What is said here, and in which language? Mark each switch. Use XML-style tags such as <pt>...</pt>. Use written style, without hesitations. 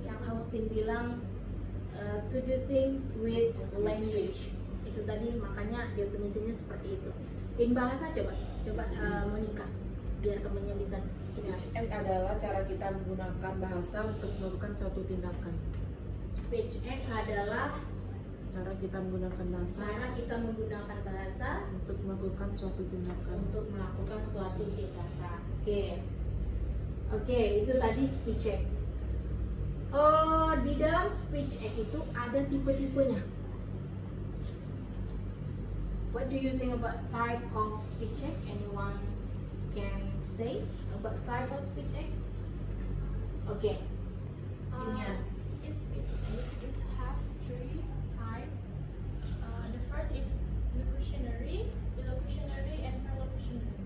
<en>Austin</en> <id>bilang</id> <en>to do things with language.</en> <id>Itu tadi makanya definisinya seperti itu.</id> <en>In bahasa</en> <id>coba Monica biar temennya bisa dengar. Speech act adalah cara kita menggunakan bahasa untuk melakukan suatu tindakan. Speech act adalah Cara kita menggunakan bahasa cara kita menggunakan bahasa untuk melakukan suatu tindakan. untuk melakukan suatu tindakan. Oke, itu tadi speech act. Di dalam speech act itu ada tipe-tipenya.</id> <en>What do you think about type of speech act? Anyone can say about type of speech act? Okay. Inian. In speech act, it have three types. The first is locutionary, illocutionary, and perlocutionary.</en>